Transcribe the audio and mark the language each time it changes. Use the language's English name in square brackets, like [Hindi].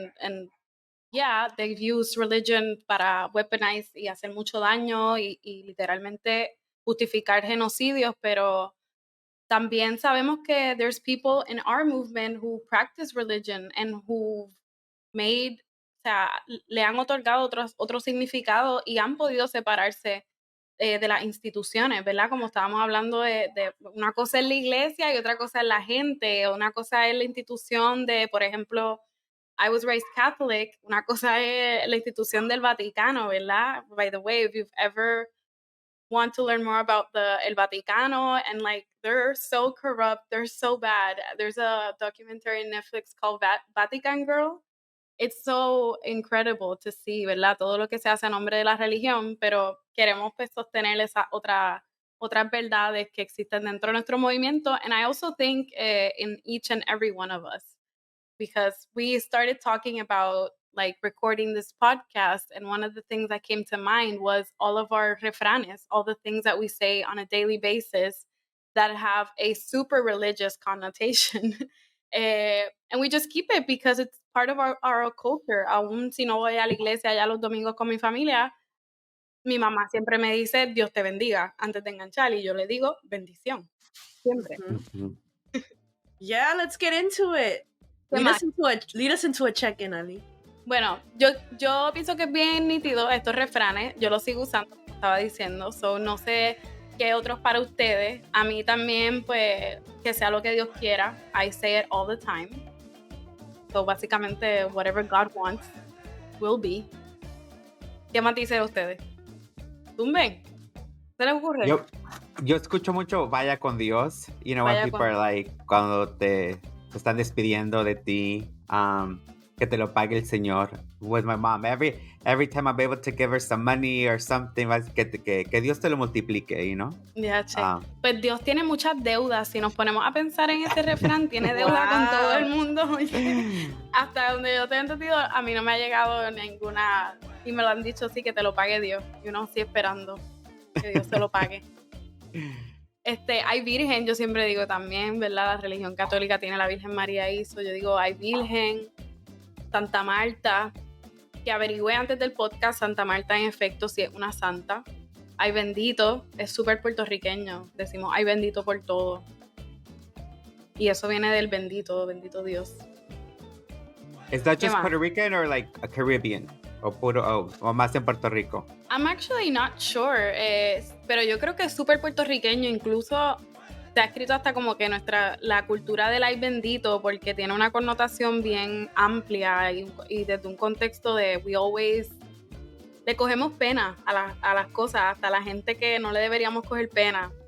[English] And yeah, they've used religion [Spanish] para weaponize y hacer mucho daño y literalmente justificar genocidios, pero también sabemos que [English] there's people in our movement who practice religion and who made, [Spanish] o sea, le han otorgado otro significado y han podido separarse de las instituciones, ¿verdad? Como estábamos hablando de una cosa es la iglesia y otra cosa es la gente, una cosa es la institución de, por ejemplo, [English] I was raised Catholic, [Spanish] una cosa es la institución del Vaticano, ¿verdad? [English] By the way, if you've ever want to learn more about El Vaticano, and like they're so corrupt, they're so bad. There's a documentary on Netflix called Vatican Girl. It's so incredible to see, [Spanish] ¿verdad? Todo lo que se hace a nombre de la religión, pero queremos pues sostener esas otras verdades que existen dentro de nuestro movimiento. [English] And I also think in each and every one of us, because we started talking about like recording this podcast, and one of the things that came to mind was all of our refranes, all the things that we say on a daily basis that have a super religious connotation. And we just keep it because it's part of our culture. [Spanish] Aún si no voy a la iglesia ya los domingos con mi familia, mi mamá siempre me dice Dios te bendiga antes de enganchar, y yo le digo bendición siempre. [English] Yeah, let's get into it. Lead us into a check-in, Ali. [Spanish] Bueno, yo pienso que es bien nítido estos refranes. Yo los sigo usando, como estaba diciendo. So, no sé qué otros para ustedes. A mí también, pues, que sea lo que Dios quiera. [English] I say it all the time. So, [Spanish] básicamente, [English] whatever God wants will be. [Spanish] ¿Qué más dicen ustedes? ¿Tumben? ¿Se les ocurre? Yo escucho mucho vaya con Dios. [English] You know, when people are like, [Spanish] cuando te están despidiendo de ti, que te lo pague el Señor. [English] With my mom, every time I'm able to give her some money or something, [Spanish] que Dios te lo multiplique, [English] you know? [Spanish] Yeah, pues Dios tiene muchas deudas. Si nos ponemos a pensar en este refrán, tiene deuda con todo el mundo. Hasta donde yo te he entendido, a mí no me ha llegado ninguna, y me lo han dicho así, que te lo pague Dios. Y uno sí esperando que Dios te lo pague. Hay Virgen, yo siempre digo también, ¿verdad? La religión católica tiene la Virgen María hizo. Yo digo, hay Virgen, Santa Marta, que averigüé antes del podcast. Santa Marta, en efecto, sí es una santa. Ay bendito, es súper puertorriqueño. Decimos ay bendito por todo. Y eso viene del bendito Dios. [English] Is that just Puerto Rican or like a Caribbean? [Spanish] O más en Puerto Rico? [English] I'm actually not sure. [Spanish] Pero yo creo que es súper puertorriqueño. Incluso se ha escrito hasta como que la cultura del ay bendito, porque tiene una connotación bien amplia y desde un contexto de [English] we always [Spanish] le cogemos pena a las cosas, hasta a la gente que no le deberíamos coger pena.